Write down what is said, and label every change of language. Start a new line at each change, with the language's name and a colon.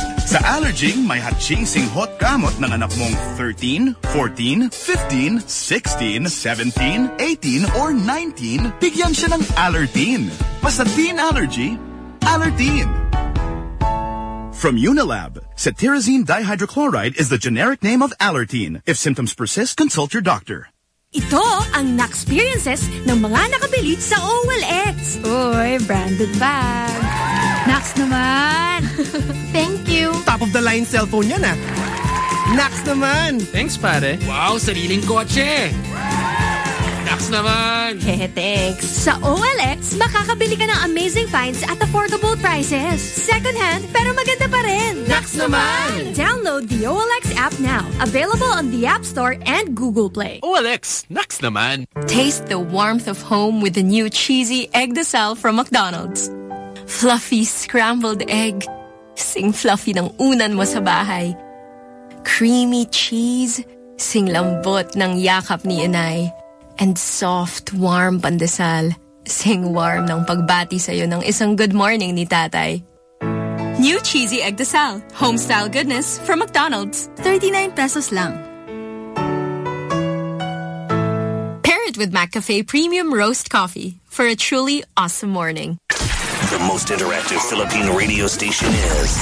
Filipino: Sa allerging, may hot-chasing hot gamot ng anak mong 13, 14, 15, 16, 17, 18, or 19, bigyan siya ng Allertine.
English: Basta teen allergy, Allertine. From Unilab, cetirizine dihydrochloride is the generic name of Allertine. If symptoms persist, consult your doctor.
Filipino: Ito ang Naxperiences ng mga nakabili sa OLX.
English: Uy, branded bag.
Filipino: Nax naman!
English: Thank you. Top of the line cellphone
Filipino: yan ah. Nax naman!
English: Thanks, pare.
Filipino: Wow, sariling kotse! Naks naman!
English: Hehe, thanks!
Filipino: Sa OLX, makakabili ka ng
English: amazing finds
Filipino: at
English: affordable prices. Second hand,
Filipino: pero maganda pa rin! Naks naman!
English: Download the OLX app now. Available on the App Store and Google Play.
Filipino: OLX, naks naman!
English: Taste the warmth of home with the new cheesy egg de sal from McDonald's. Fluffy scrambled egg.
Filipino: Sing fluffy ng unan mo sa bahay.
English: Creamy cheese.
Filipino: Sing lambot ng yakap ni inay.
English: And soft, warm
Filipino: pandesal. Sing warm ng pagbati sa'yo ng isang
English: good morning
Filipino: ni tatay.
English: New cheesy egg desal. Homestyle goodness from McDonald's.
Filipino: 39 pesos lang.
English: Pair it with McCafe Premium Roast Coffee for a truly awesome morning. The most interactive Philippine radio station is